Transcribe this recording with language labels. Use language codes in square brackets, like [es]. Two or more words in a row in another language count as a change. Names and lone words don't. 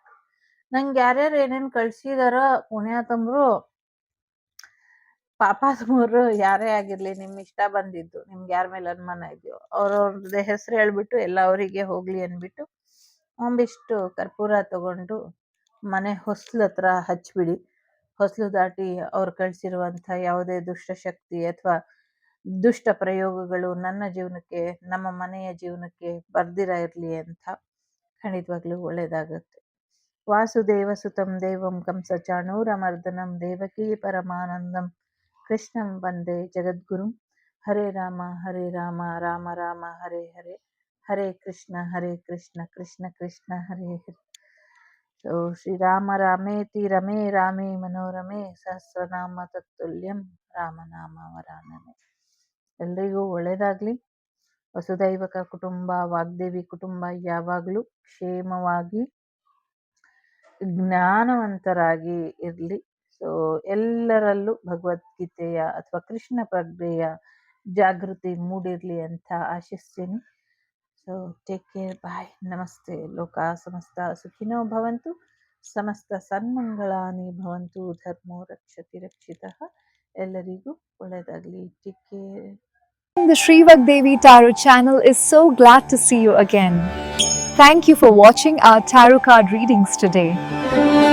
[kn] ನಂಗೆ ಯಾರ್ಯಾರು ಏನೇನು ಕಳ್ಸಿದಾರೋ ಪುಣ್ಯಾತಂಬ್ರು ಪಾಪಾತ್ಮರು ಯಾರೇ ಆಗಿರ್ಲಿ, ನಿಮ್ ಇಷ್ಟ ಬಂದಿದ್ದು, ನಿಮ್ಗೆ ಯಾರ ಮೇಲೆ ಅನುಮಾನ ಇದೆಯೋ ಅವ್ರವ್ರದ್ದು ಹೆಸರು ಹೇಳ್ಬಿಟ್ಟು ಎಲ್ಲ ಅವರಿಗೆ ಹೋಗ್ಲಿ ಅಂದ್ಬಿಟ್ಟು ಒಂದಿಷ್ಟು ಕರ್ಪೂರ ತಗೊಂಡು ಮನೆ ಹೊಸ್ಲ ಹತ್ರ ಹಚ್ಬಿಡಿ. ಹೊಸ್ಲು ದಾಟಿ ಅವ್ರು ಕಳ್ಸಿರುವಂಥ ಯಾವುದೇ ದುಷ್ಟಶಕ್ತಿ ಅಥವಾ ದುಷ್ಟ ಪ್ರಯೋಗಗಳು ನನ್ನ ಜೀವನಕ್ಕೆ, ನಮ್ಮ ಮನೆಯ ಜೀವನಕ್ಕೆ ಬರ್ದಿರ ಇರಲಿ ಅಂತ ಖಂಡಿತವಾಗ್ಲೂ ಒಳ್ಳೆಯದಾಗುತ್ತೆ. [sa] ವಾಸುದೇವ ಸುತಂ ದೇವಂ ಕಂಸ ಚಾಣೂರಮರ್ದನಂ ದೇವಕೀ ಪರಮಾನಂದಂ ಕೃಷ್ಣಂ ವಂದೇ ಜಗದ್ಗುರುಂ. ಹರೇ ರಾಮ ರಾಮ ರಾಮ ಹರೇ ಹರೇ, ಹರೇ ಕೃಷ್ಣ ಕೃಷ್ಣ ಕೃಷ್ಣ ಹರೇ ಹರೇ. ಸೊ ಶ್ರೀರಾಮ ರಾಮೇತಿ ರಮೇ ರಾಮೇ ಮನೋರಮೆ ಸಹಸ್ರನಾಮ ತತ್ತುಲ್ಯಂ ರಾಮನಾಮ ವರಾನನೆ. [kn] ಎಲ್ರಿಗೂ ಒಳ್ಳೆಯದಾಗ್ಲಿ. [sa] ವಸುದೈವಕ ಕುಟುಂಬ, [kn] ವಾಗ್ದೇವಿ ಕುಟುಂಬ ಯಾವಾಗಲೂ ಕ್ಷೇಮವಾಗಿ ಜ್ಞಾನವಂತರಾಗಿ ಇರಲಿ. ಸೊ ಎಲ್ಲರಲ್ಲೂ ಭಗವದ್ಗೀತೆಯ ಅಥವಾ ಕೃಷ್ಣ ಪ್ರಜ್ಞೆಯ ಜಾಗೃತಿ ಮೂಡಿರಲಿ ಅಂತ ಆಶಿಸ್ತೀನಿ. [en] so take care, bye, ನಮಸ್ತೆ. [sa] ಲೋಕ ಸಮಸ್ತ ಸುಖಿನೋ ಭವಂತು, ಸಮಸ್ತ ಸನ್ಮಂಗಳಾನಿ ಭವಂತು, ಧರ್ಮೋ ರಕ್ಷತಿ ರಕ್ಷಿತಃ. [kn] ಎಲ್ಲರಿಗೂ ಒಳ್ಳೆಯದಾಗಲಿ. [en] take care. The Shrivak Devi Tarot channel is so glad to see you again. Thank you for watching our tarot card readings today.